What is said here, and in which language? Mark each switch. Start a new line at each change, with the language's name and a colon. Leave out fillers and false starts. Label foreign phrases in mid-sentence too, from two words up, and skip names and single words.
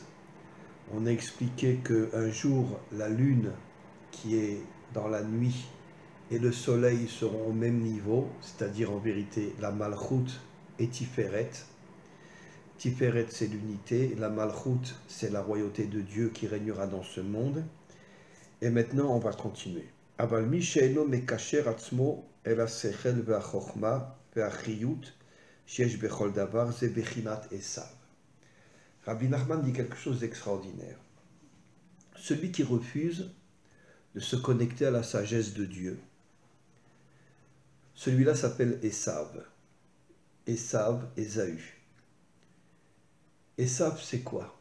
French: On a expliqué qu'un jour, la lune qui est dans la nuit et le soleil seront au même niveau, c'est-à-dire en vérité la Malchut et Tiferet. Tiferet, c'est l'unité, la Malchut, c'est la royauté de Dieu qui régnera dans ce monde. Et maintenant, on va continuer.
Hebrew: אבל מי שאינו מקשר עצמו אל השכל והחוכמה והחיות שיש בכל דבר, זה בחינת עשיו.
French: Rabbi Nachman dit quelque chose d'extraordinaire. Celui qui refuse de se connecter à la sagesse de Dieu, celui-là s'appelle Esav. Esav, Ésaü. Esav, c'est quoi?